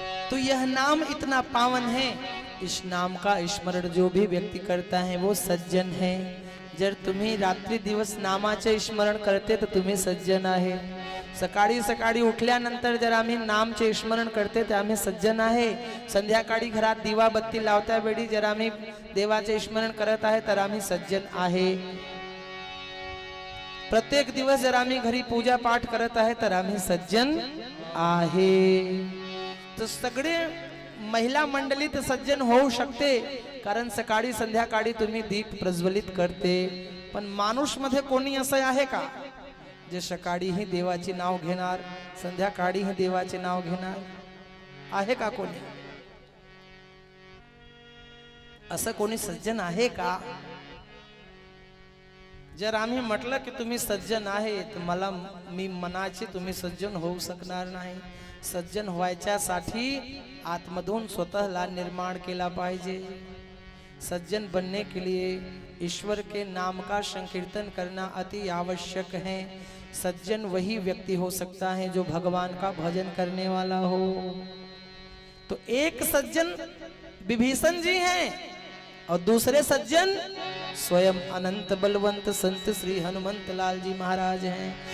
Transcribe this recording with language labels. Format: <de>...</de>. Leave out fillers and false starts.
<hi>तो यह नाम इतना पावन है, इस नाम का स्मरण जो भी व्यक्ति करता है वो सज्जन है।</hi> <mr>जर तुम्ही रात्री दिवस नामाचे स्मरण करते तर तुम्ही सज्जन आहे। सकाळी सकाळी उठल्यानंतर जर आम्ही नामचे स्मरण करते तर आम्ही सज्जन आहे। संध्याकाळी घरात दिवा बत्ती लावत्या वेळी जर आम्ही देवाचे स्मरण करत आहे तर आम्ही सज्जन आहे। प्रत्येक दिवस जर आम्ही घरी पूजा पाठ करत आहे तर आम्ही सज्जन आहे। तो सगळे महिला मंडळी तर सज्जन होऊ शकते, कारण सकाळी संध्याकाळी तुम्ही दीप प्रज्वलित करते, पण माणूस मध्ये कोणी असं आहे का जे सकाळीही देवाचे नाव घेणार, संध्याकाळीही देवाचे नाव घेणार? आहे का कोणी? असं कोणी सज्जन आहे का? जर आम्ही म्हटलं की तुम्ही सज्जन आहे, तर मी मनाचे तुम्ही सज्जन होऊ शकणार नाही. सज्जन व्हायच्यासाठी आत्मधून स्वतःला निर्माण केला पाहिजे.</mr> <hi>सज्जन बनने के लिए ईश्वर के नाम का संकीर्तन करना अति आवश्यक है. सज्जन वही व्यक्ति हो सकता है जो भगवान का भजन करने वाला हो. तो एक सज्जन विभीषण जी हैं और दूसरे सज्जन स्वयं अनंत बलवंत संत श्री हनुमंत लाल जी महाराज हैं.</hi>